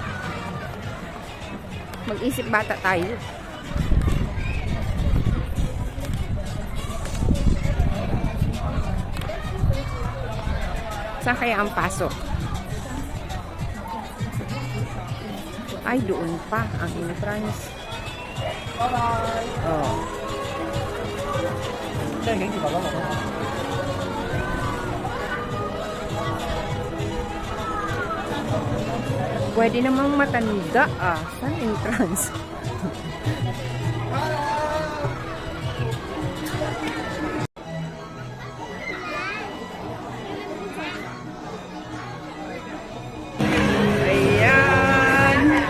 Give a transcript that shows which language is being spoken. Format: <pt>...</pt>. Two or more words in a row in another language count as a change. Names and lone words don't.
<tl>Mag-isip bata tayo. Saan kaya ang pasok? Ay, doon pa ang entrance. Oh.</tl> <yue>即係影住爸爸媽媽。</yue> <tl>Pwede namang matanda ah. Saan entrance? Ayan.</tl>